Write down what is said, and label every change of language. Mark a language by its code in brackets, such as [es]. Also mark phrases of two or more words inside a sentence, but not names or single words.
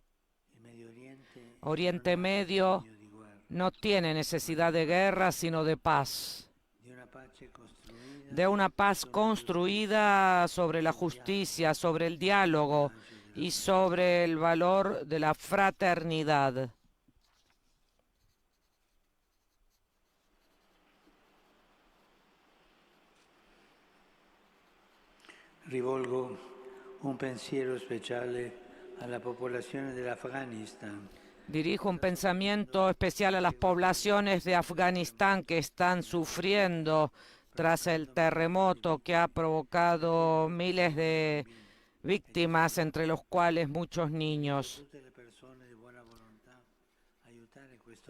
[es] Oriente Medio no tiene necesidad de guerra, sino de paz. De una paz construida sobre la justicia, sobre el diálogo y sobre el valor de la fraternidad. [it] Rivolgo un pensiero speciale alla popolazione dell'Afghanistan. [es] Dirijo un pensamiento especial a las poblaciones de Afganistán que están sufriendo tras el terremoto que ha provocado miles de víctimas, entre los cuales muchos niños.